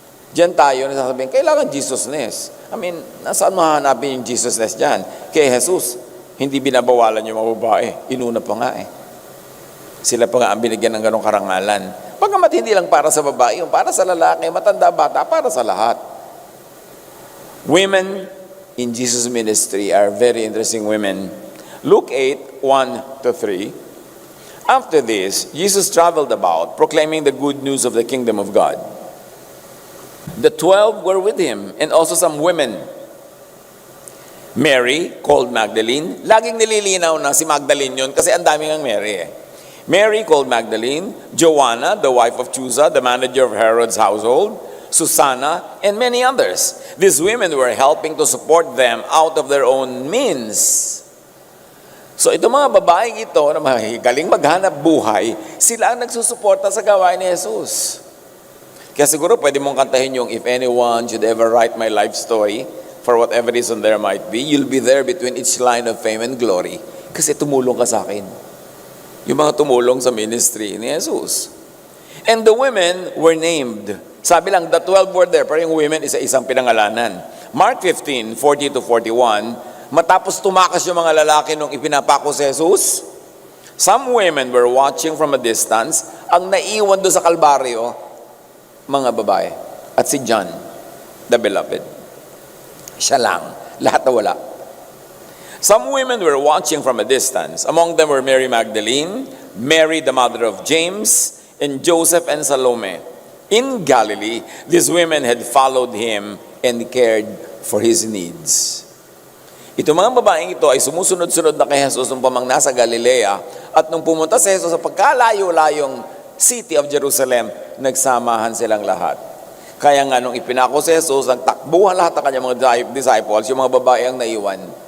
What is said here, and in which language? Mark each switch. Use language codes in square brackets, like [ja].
[tl] Diyan tayo nasasabihin, kailangan Jesusness. I mean, nasaan mahanapin yung Jesusness dyan? Kay Jesus, hindi binabawalan yung mga babae. Inuna pa nga eh. Sila pa nga ang binigyan ng ganong karangalan. Pagkamat hindi lang para sa babae, yung para sa lalaki, matanda, bata, para sa lahat. [en] Women in Jesus' ministry are very interesting women. Luke 8:1-3. After this, Jesus traveled about, proclaiming the good news of the kingdom of God. The 12 were with him, and also some women. Mary, called Magdalene. [tl] Laging nililinaw na si Magdalene yun kasi ang daming ang Mary eh. [en] Mary, called Magdalene, Joanna, the wife of Chuza, the manager of Herod's household, Susanna, and many others. These women were helping to support them out of their own means. [tl] So itong mga babaeng ito na galing maghanap buhay, sila ang nagsusuporta sa gawain ni Jesus. Kaya siguro pwede mong kantahin yung, [en] if anyone should ever write my life story, for whatever reason there might be, you'll be there between each line of fame and glory. [tl] Kasi tumulong ka sa akin. Yung mga tumulong sa ministry ni Jesus. [en] And the women were named. [tl] Sabi lang, [en] the 12 were there, [tl] pero yung [en] women [tl] isa-isang pinangalanan. Mark 15:40-41, matapos tumakas yung mga lalaki nung ipinapako si Jesus, [en] some women were watching from a distance. [tl] Ang naiwan doon sa Kalbaryo, mga babae. At si John, the beloved. Siya lang. Lahat na wala. [en] Some women were watching from a distance. Among them were Mary Magdalene, Mary the mother of James, and Joseph and Salome. In Galilee, these women had followed him and cared for his needs. [tl] Itong mga babaeng ito ay sumusunod-sunod na kay Jesus nung pamang nasa Galilea, at nung pumunta si Jesus sa pagkalayo-layong city of Jerusalem, nagsamahan silang lahat. Kaya nga nung ipinako si Jesus, nagtakbuhan lahat ng kanyang mga disciples, yung mga babae ang naiwan.